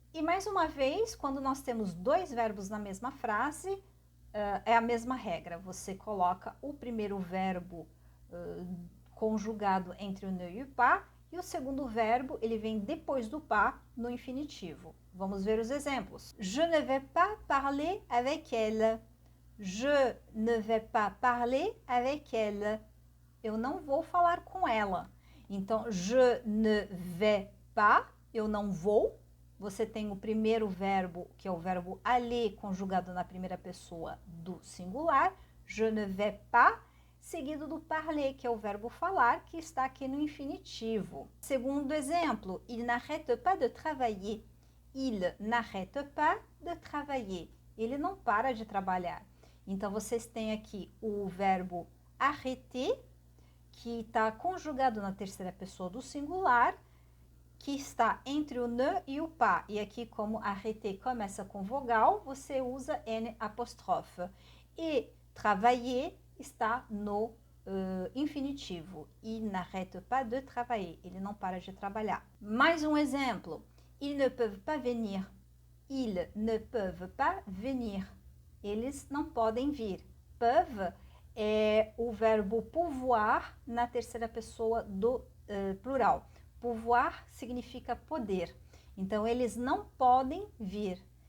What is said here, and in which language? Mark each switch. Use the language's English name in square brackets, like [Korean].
[Portuguese] E mais uma vez, quando nós temos dois verbos na mesma frase, é a mesma regra. Você coloca o primeiro verbo conjugado entre o ne e o pas, e o segundo verbo, ele vem depois do pas, no infinitivo. Vamos ver os exemplos. [French] Je ne vais pas parler avec elle. Je ne vais pas parler avec elle. [Portuguese] Eu não vou falar com ela. Então, [French] je ne vais pas, [Portuguese] eu não vou. Você tem o primeiro verbo, que é o verbo aller, conjugado na primeira pessoa do singular. [French] Je ne vais pas, [Portuguese] seguido do parler, que é o verbo falar, que está aqui no infinitivo. Segundo exemplo, [French] il n'arrête pas de travailler. Il n'arrête pas de travailler. [Portuguese] Ele não para de trabalhar. Então, vocês têm aqui o verbo arrêter, que está conjugado na terceira pessoa do singular, que está entre o ne e o pas. E aqui, como arrêter começa com vogal, você usa N apóstrofe. E travailler está no infinitivo. [French] Il n'arrête pas de travailler. [Portuguese] Ele não para de trabalhar. Mais um exemplo. [French] Ils ne peuvent pas venir. Ils ne peuvent pas venir. [Portuguese] Eles não podem vir. Peuvent é o verbo pouvoir na terceira pessoa do plural. Pouvoir significa poder. Então, eles não podem vir.